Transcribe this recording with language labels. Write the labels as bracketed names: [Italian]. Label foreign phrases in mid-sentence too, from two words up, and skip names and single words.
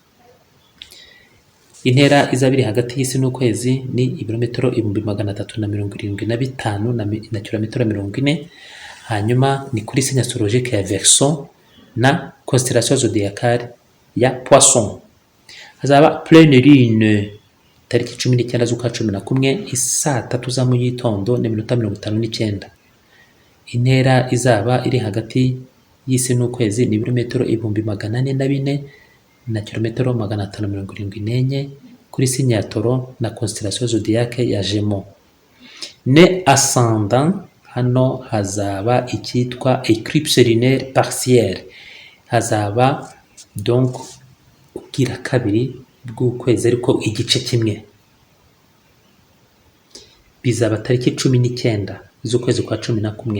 [Kinyarwanda] Intera izaba iri hagati y'isi n'ukwezi ni ibirometero 375 na kilometero 40. Hanyuma ni kuri [French] signe astrologique [Kinyarwanda] ya Verseau na [French] constellation zodiacale [Kinyarwanda] ya Poisson. Hazaba [French] pleine lune [Kinyarwanda] tariki 19 z'ukwa 11 isaa 3 za mu gitondo n'iminota 59. Intera izaba iri hagati y'isi n'ukwezi ni ibirometero 404 na kilometero 574 kuri signe ya Taureau na [French] constellation zodiaque [Kinyarwanda] ya Gémeaux. Ne ascendant hano hazaba icyitwa [French] eclipse lunaire partielle. [Kinyarwanda] Hazaba donc ubwira kabiri bw'ukwezi ariko igice kimwe. Bizaba tariki 19 z'ukwezi kwa 11.